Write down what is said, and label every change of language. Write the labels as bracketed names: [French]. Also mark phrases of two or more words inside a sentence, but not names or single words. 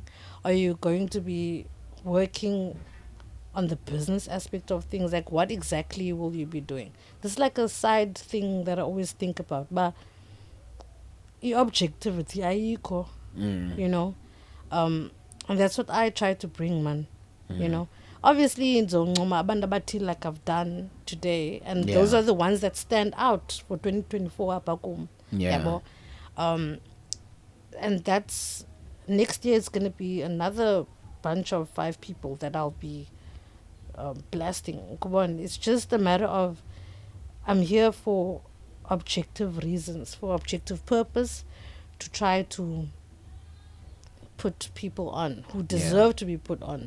[English] Are you going to be working on the business aspect of things? Like, what exactly will you be doing? This is like a side thing that I always think about. But objectivity, ayikho, you know, and that's what I try to bring, man. You know, obviously, [Zulu] ngizoncoma abantu abathile [English] like I've done today, and those Yeah. are the ones that stand out for 2024 [Xhosa] apha kum. [English] Yeah. Yabo. And that's next year is going to be another bunch of 5 people that I'll be blasting. Come on, it's just a matter of I'm here for objective reasons, for objective purpose, to try to put people on who deserve to be put on.